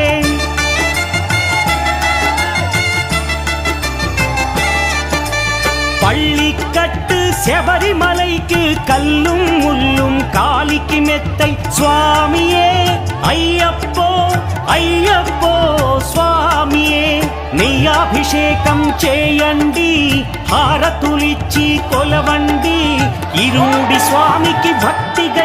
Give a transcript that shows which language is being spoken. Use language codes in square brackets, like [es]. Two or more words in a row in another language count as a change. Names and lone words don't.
[ta] பள்ளி கட்டு சபரிமலைக்கு கல்லும் முள்ளும் காலிக்கு மெத்தை சுவாமியே ஐயப்போ ஐயப்போ [te] స్వామియే నెయ్యాభిషేకం చేయండి హారతులిచ్చి కొలవండి ఇరుడి స్వామికి భక్తి